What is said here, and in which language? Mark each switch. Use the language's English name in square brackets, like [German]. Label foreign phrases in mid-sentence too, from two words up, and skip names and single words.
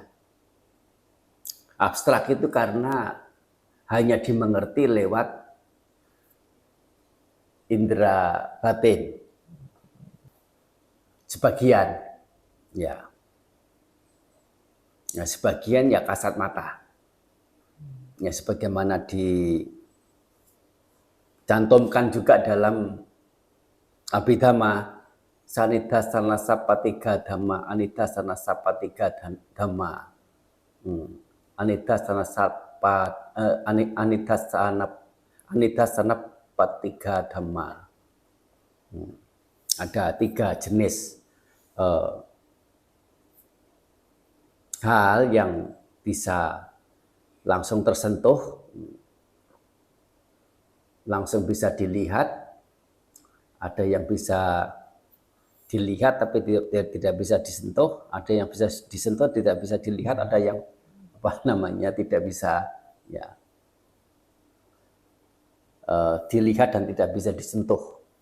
[Indonesian] Abstrak itu karena hanya dimengerti lewat indera batin. Sebagian ya. Ya sebagian ya kasat mata. Ya sebagaimana dicantumkan juga dalam Abhidhamma, [Pali] sanidasana sapatiga dhamma, anidasana sapatiga dhamma. Anidasana patiga dhamma. [Indonesian] Ada 3 jenis hal yang bisa langsung tersentuh, langsung bisa dilihat, ada yang bisa dilihat tapi tidak bisa disentuh, ada yang bisa disentuh tidak bisa dilihat, ada yang tidak bisa ya dilihat dan tidak bisa disentuh.